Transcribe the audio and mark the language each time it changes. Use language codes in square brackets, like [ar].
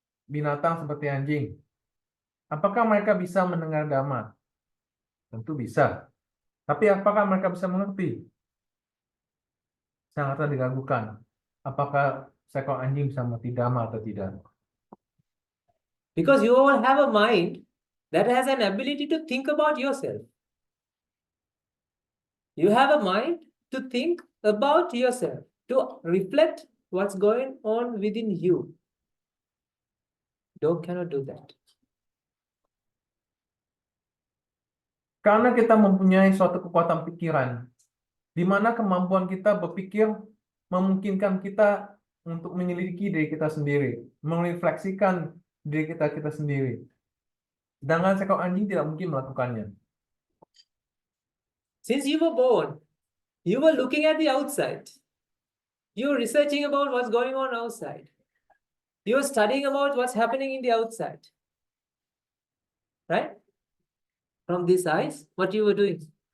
[id] binatang seperti anjing. Apakah mereka bisa mendengar Dhamma? Tentu bisa. Tapi apakah mereka bisa mengerti? Sangatlah diragukan. Apakah seekor anjing bisa mengerti Dhamma atau tidak? [en] Because you all have a mind that has an ability to think about yourself. You have a mind to think about yourself, to reflect what's going on within you. Dog cannot do that. [id] Karena kita mempunyai suatu kekuatan pikiran, di mana kemampuan kita berpikir memungkinkan kita untuk menyelidiki diri kita sendiri, merefleksikan diri kita sendiri. Sedangkan seekor anjing tidak mungkin melakukannya. [en] Since you were born, you were looking at the outside. You were researching about what's going on outside. You were studying about what's happening in the outside. Right? From these eyes, what you were doing?